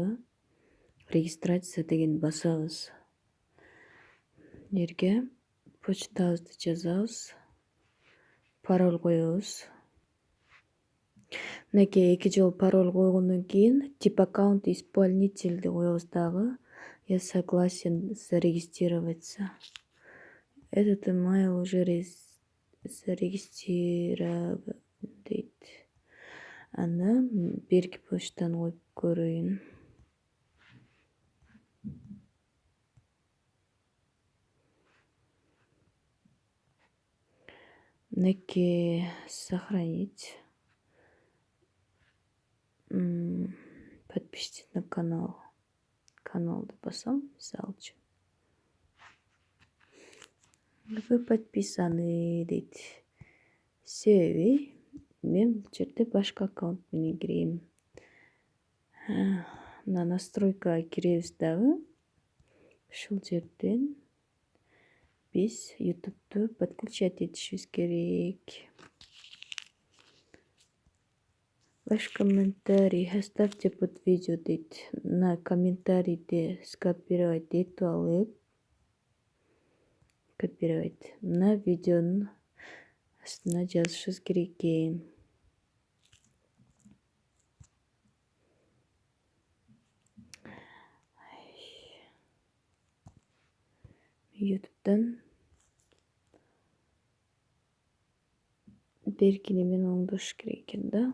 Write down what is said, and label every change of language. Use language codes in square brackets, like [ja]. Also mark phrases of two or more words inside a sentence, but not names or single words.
[ky] Регистрация деген басабыз. Жерге почтабызды жазабыз. Пароль коебуз. Мынакей 2 жолу пароль койгондон кийин [ru] тип аккаунт исполнительди [ky] коебуз дагы. [ru] Я согласен зарегистрироваться. Этот email уже зарегистрирован дейт. [ky] Аны берки почтаны коюп көрөйүн. Мынакей сохранить. [ru] Подпишитесь на канал. [ky] Каналды басам, мисалы үчүн. [ru] Вы подписаны дейт. [ky] Себеби мен бул жерде башка аккаунт менен кирейм. Мына настройкага киребиз дагы. Ушул жерден биз YouTube'ду подключать этишибиз керек. [ru] Ваш комментарий оставьте под видео дейт. [ky] На комментарийди скопировать этип алып, копировать. Мына видеонун астына жазышыбыз керек экен. YouTube'дан берки немен оңдош керек экен да.